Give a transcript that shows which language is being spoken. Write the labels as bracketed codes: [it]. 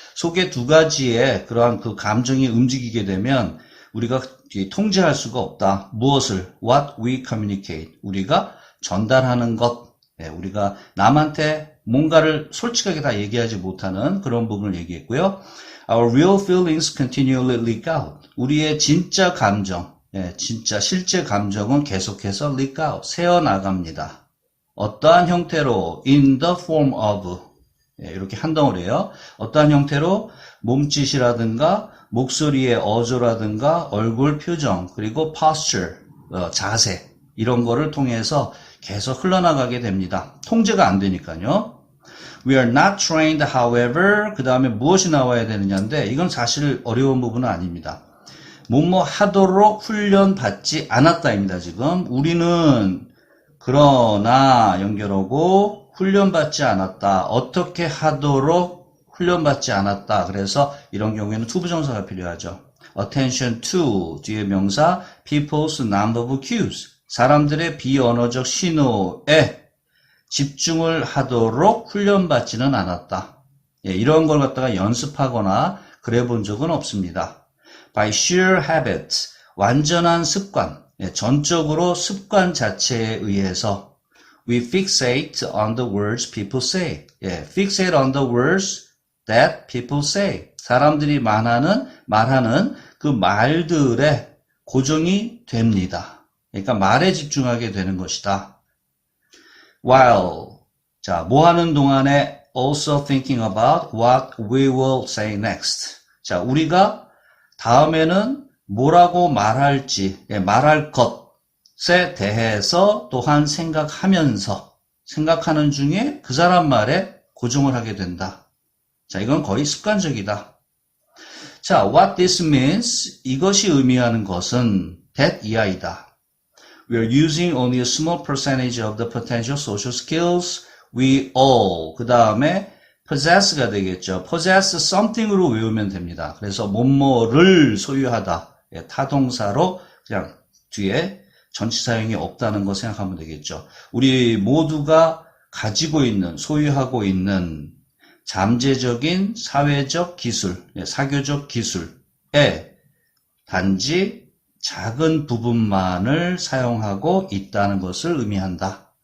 [ko] 속에 두 가지의 그러한 그 감정이 움직이게 되면 우리가 통제할 수가 없다. 무엇을? [en] What we communicate. [ko] 우리가 전달하는 것. 우리가 남한테 뭔가를 솔직하게 다 얘기하지 못하는 그런 부분을 얘기했고요. [en] Our real feelings continually leak out. [ko] 우리의 진짜 감정, 진짜 실제 감정은 계속해서 [en] leak out, [ko] 새어나갑니다. 어떠한 형태로? [en] In the form of. [ko] 이렇게 한 덩어리예요. 어떠한 형태로? 몸짓이라든가 목소리의 어조라든가 얼굴 표정 그리고 posture, 자세 이런 거를 통해서 계속 흘러나가게 됩니다. 통제가 안 되니까요. [en] We are not trained, however, [ko] 그 다음에 무엇이 나와야 되느냐인데 이건 사실 어려운 부분은 아닙니다. 뭐뭐 하도록 훈련받지 않았다입니다. 지금 우리는 그러나 연결하고 훈련받지 않았다. 어떻게 하도록 훈련받지 않았다. 그래서 이런 경우에는 투부정사가 필요하죠. [en] Attention to [ko] 뒤에 명사 [en] people's nonverbal cues. [ko] 사람들의 비언어적 신호에 집중을 하도록 훈련받지는 않았다. 이런 걸 갖다가 연습하거나 그래 본 적은 없습니다. [en] By sheer habit, [ko] 완전한 습관, 전적으로 습관 자체에 의해서 [en] we fixate on the words people say. fixate on the words that people say. [ko] 사람들이 말하는 그 말들에 고정이 됩니다. 그러니까 말에 집중하게 되는 것이다. [en] While, [ko] 자, 뭐 하는 동안에 [en] also thinking about what we will say next. [ko] 자, 우리가 다음에는 뭐라고 말할지, 말할 것에 대해서 또한 생각하는 중에 그 사람 말에 고정을 하게 된다. 자, 이건 거의 습관적이다. 자, [en] what this means, [ko] 이것이 의미하는 것은 that 이하이다. [en] We are using only a small percentage of the potential social skills we all. [ko] 그 다음에 possess가 되겠죠. [en] possess something [ko] 으로 외우면 됩니다. 그래서 뭐뭐를 소유하다. 타동사로 그냥 뒤에 전치사형이 없다는 거 생각하면 되겠죠. 우리 모두가 가지고 있는, 소유하고 있는 잠재적인 사회적 기술, 사교적 기술에 단지 작은 부분만을 사용하고 있다는 것을 의미한다.